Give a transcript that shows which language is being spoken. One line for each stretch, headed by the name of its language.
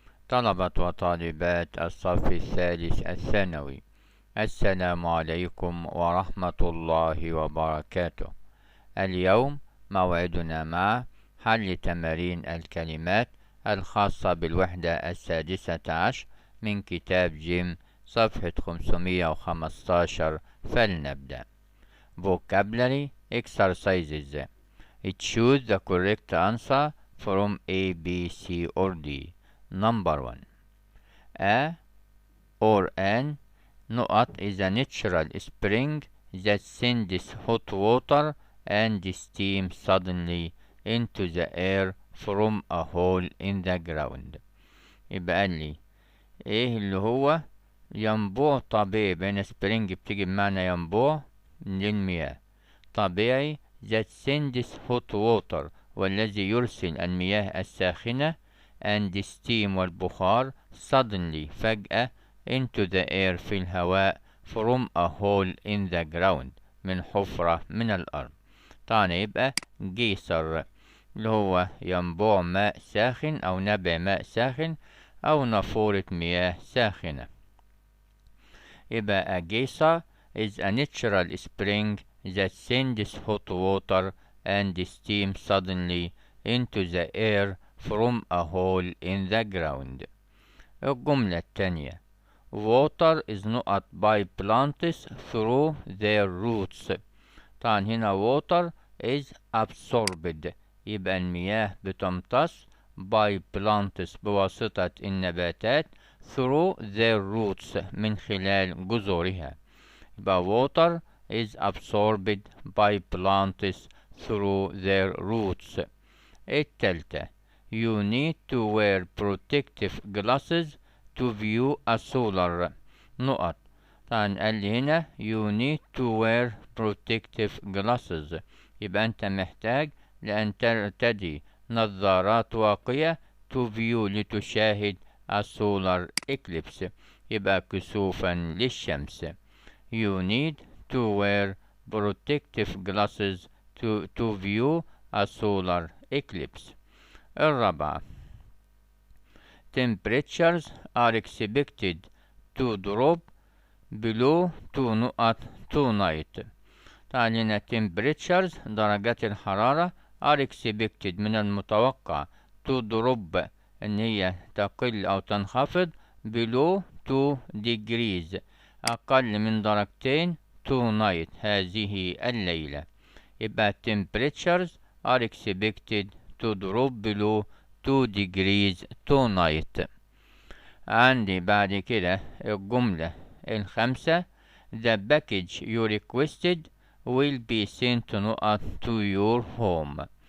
Arabic: طلبة وطالبات الصف الثالث الثانوي، السلام عليكم ورحمة الله وبركاته. اليوم موعدنا مع حل تمارين الكلمات الخاصة بالوحدة السادسة عشر من كتاب جيم صفحة 515. فلنبدأ.
English: Vocabulary exercises. Choose the correct answer from A, B, C or D. Number 1. A or an is a natural spring that sends hot water and steam suddenly into the air from a hole in the ground.
Arabic: يبقى قال لي ايه اللي هو ينبوع طبيعي. بين spring بتيجي بمعنى ينبوع للمياه طبيعي
English: that sends hot water
Arabic: والذي يرسل المياه الساخنة
English: and steam
Arabic: والبخار
English: suddenly
Arabic: فجأة
English: into the air
Arabic: في الهواء
English: from a hole in the ground
Arabic: من حفرة من الأرض. طبعا يبقى جيسر اللي هو ينبوع ماء ساخن أو نبع ماء ساخن أو نافورة مياه ساخنة. يبقى
English: a geyser is a natural spring that sends hot water and steam suddenly into the air from a hole in the ground.
Arabic: الجملة الثانية
English: water is not by plants through their roots.
Arabic: طبعا هنا
English: water is absorbed
Arabic: يبقى المياه بتمتص
English: by plants
Arabic: بواسطة النباتات
English: through their roots
Arabic: من خلال جذورها.
English: يبقى water is absorbed by plants through their roots.
Arabic: التالتة
English: you need to wear protective glasses to view a solar
Arabic: طبعا قال لي هنا
English: you need to wear protective glasses
Arabic: يبقى أنت محتاج لأن ترتدي نظارات واقية
English: to view
Arabic: لتشاهد
English: a solar eclipse
Arabic: يبقى كسوفا للشمس.
English: You need to wear protective glasses to view a solar eclipse.
Arabic: الرابعة
English: temperatures are expected to drop below 2 tonight.
Arabic: طبعا هنا
English: temperatures
Arabic: درجات الحرارة
English: are expected
Arabic: من المتوقع
English: to drop
Arabic: ان هي تقل او تنخفض
English: below 2 degrees
Arabic: اقل من درجتين
English: tonight
Arabic: هذه الليلة.
English: يبقى temperatures are expected to drop below 2 degrees tonight.
Arabic: عندي بعد كده الجملة الخامسة
English: the package you requested will be sent to your home.